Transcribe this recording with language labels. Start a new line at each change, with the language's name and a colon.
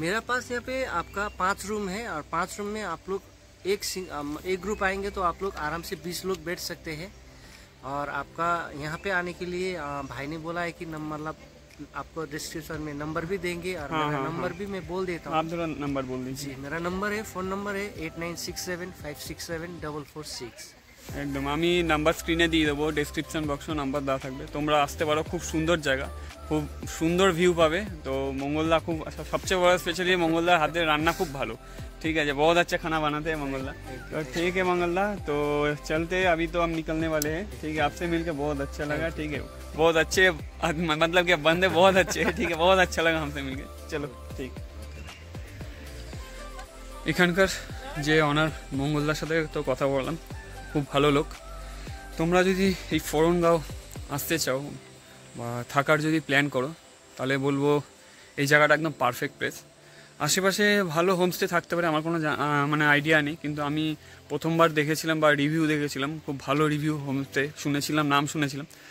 Hindi: मेरा पास यहाँ पे आपका 5 रूम है, और 5 रूम में आप लोग एक ग्रुप आएंगे तो आप लोग आराम से 20 लोग बैठ सकते हैं। और आपका यहाँ पे आने के लिए भाई ने बोला है कि मतलब आपको डिस्क्रिप्शन में नंबर भी देंगे और हाँ, मेरा हाँ, नंबर भी मैं बोल देता हूँ। आप जरा नंबर बोल दीजिए। जी, मेरा नंबर है, फ़ोन नंबर है 8967567446।
Bangla: একদম আমি নাম্বার স্ক্রিনে দিয়ে দেবো, ডেসক্রিপশন বক্সেও নাম্বার দেওয়া থাকবে, তোমরা আসতে পারো। খুব সুন্দর জায়গা, খুব সুন্দর ভিউ পাবে। তো মঙ্গলদা খুব সবচেয়ে বড় স্পেশালি মঙ্গলদার হাতের রান্না খুব ভালো।
Hindi: ठीक है, बहुत अच्छा खाना बनाते हैं मंगलदा। तो ठीक है मंगलदा, तो चलते हैं, अभी तो हम निकलने वाले हैं। ठीक है, आपसे मिलकर बहुत अच्छा लगा। ठीक है, बहुत अच्छे मतलब कि बंदे बहुत अच्छे हैं। ठीक है, बहुत अच्छा लगा हमसे मिलकर। चलो ठीक।
Bangla: এখানকার যে অনার মঙ্গলদার সাথে তো কথা বললাম, খুব ভালো লোক। তোমরা যদি এই ফোরনগাঁও আসতে চাও বা থাকার যদি প্ল্যান করো, তাহলে বলবো এই জায়গাটা একদম পারফেক্ট প্লেস। আশেপাশে ভালো হোমস্টে থাকতে পারে, আমার কোনো মানে আইডিয়া নেই, কিন্তু আমি প্রথমবার দেখেছিলাম বা রিভিউ দেখেছিলাম, খুব ভালো রিভিউ হোমস্টে শুনেছিলাম, নাম শুনেছিলাম।